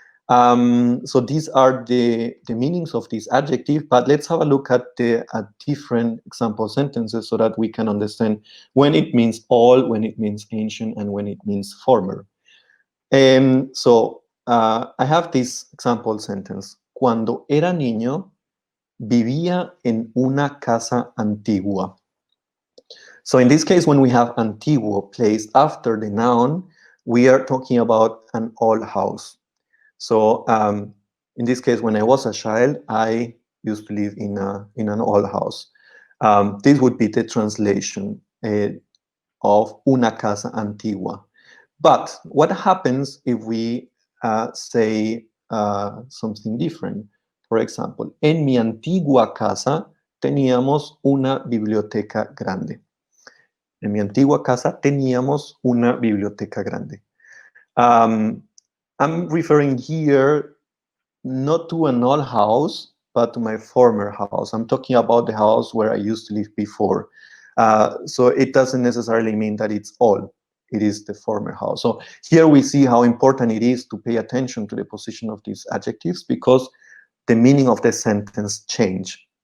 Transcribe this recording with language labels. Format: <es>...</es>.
<en>So these are the meanings of this adjective, but let's have a look at the different example sentences so that we can understand when it means old, when it means ancient, and when it means former. I have this example sentence.</en> <es>Cuando era niño, vivía en una casa antigua.</es> <en>So in this case, when we have antiguo placed after the noun, we are talking about an old house. So in this case, when I was a child, I used to live in an old house. This would be the translation of</en> <es>una casa antigua.</es> <en>But what happens if we say something different? For example,</en> <es>en mi antigua casa teníamos una biblioteca grande. En mi antigua casa teníamos una biblioteca grande.</es> <en>I'm referring here not to an old house, but to my former house. I'm talking about the house where I used to live before. So it doesn't necessarily mean that it's old. It is the former house. So here we see how important it is to pay attention to the position of these adjectives because the meaning of the sentence change.</en>